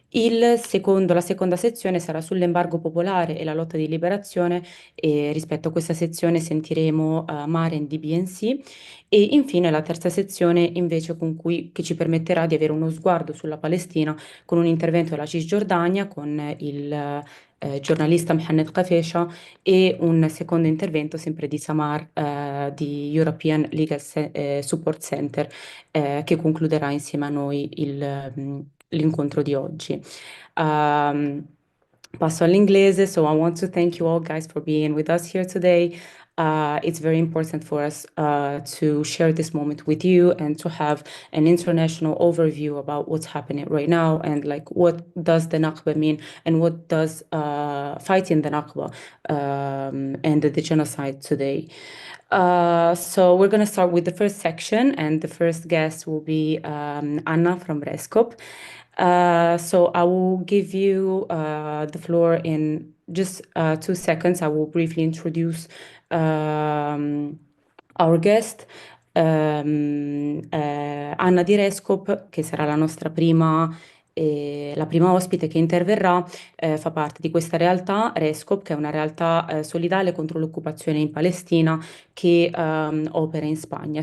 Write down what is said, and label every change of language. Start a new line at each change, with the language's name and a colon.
Italian: La seconda sezione sarà sull'embargo popolare e la lotta di liberazione, e rispetto a questa sezione sentiremo Maren di BNC, e infine la terza sezione invece che ci permetterà di avere uno sguardo sulla Palestina con un intervento della Cisgiordania con il giornalista Mohamed Qafesha, e un secondo intervento sempre di Samar di European Legal Support Center, che concluderà insieme a noi l'incontro di oggi.
English: Um,
Italian: Passo all'inglese,
English: so I want to thank you all guys for being with us here today. It's very important for us to share this moment with you and to have an international overview about what's happening right now, and like what does the Nakba mean, and what does fighting the Nakba and the genocide today. So we're going to start with the first section, and the first guest will be Anna from Reskop. So I will give you the floor in just 2 seconds. I will briefly introduce our guest,
Italian: Anna di Rescop, che sarà la prima ospite che interverrà. Fa parte di questa realtà, Rescop, che è una realtà solidale contro l'occupazione in Palestina, che opera in Spagna.